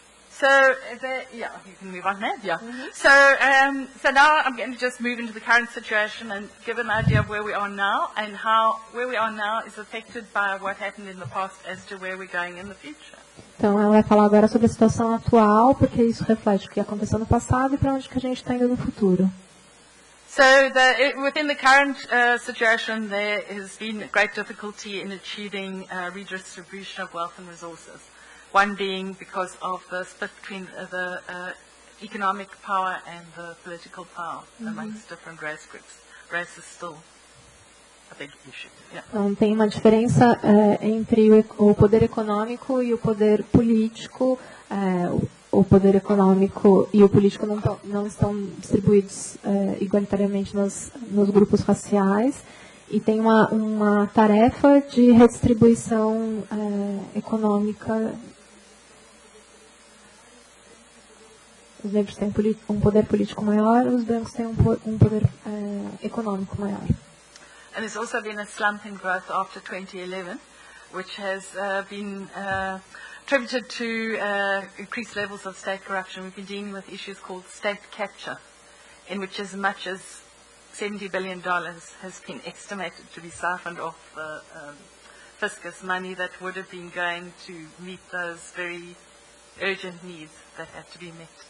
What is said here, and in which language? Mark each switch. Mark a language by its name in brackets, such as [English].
[English] So, yeah, you can move on now, yeah. So now I'm going to just move into the current situation and give an idea of where we are now and how where we are now is affected by what happened in the past as to where we're going in the future. [Portuguese] Então, ela vai falar agora sobre a situação atual, porque isso reflete o que aconteceu no passado e para onde que a gente está indo no futuro. [English] So within the current situation, there has been great difficulty in achieving redistribution of wealth and resources. One being because of the split between the economic power and the political power amongst different race groups. race is still a big issue. Yeah. [Portuguese] Não tem uma diferença entre o poder econômico e o poder político. O poder econômico e o político não estão distribuídos igualitariamente nos grupos raciais. E tem uma tarefa de redistribuição econômica. Os negros têm um poder político maior, os brancos têm um poder econômico maior. [English] And there's also been a slump in growth after 2011, which has been attributed to increased levels of state corruption. We've been dealing with issues called state capture, in which as much as $70 billion has been estimated to be siphoned off the fiscus, money that would have been going to meet those very urgent needs that had to be met.